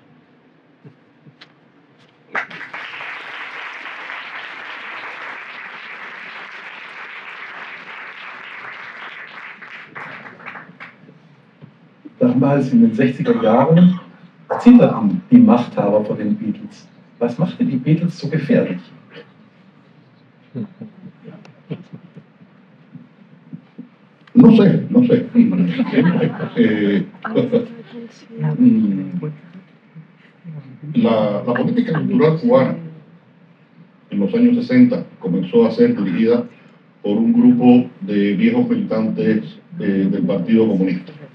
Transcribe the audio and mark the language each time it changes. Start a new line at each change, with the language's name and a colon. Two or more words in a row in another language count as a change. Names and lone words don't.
German: Damals in den 60er Jahren zitterten die Machthaber vor den Beatles. Was machte die Beatles so gefährlich?
Spanish: No sé. La política cultural cubana en los años 60 comenzó a ser dirigida por un grupo de viejos militantes del Partido Comunista.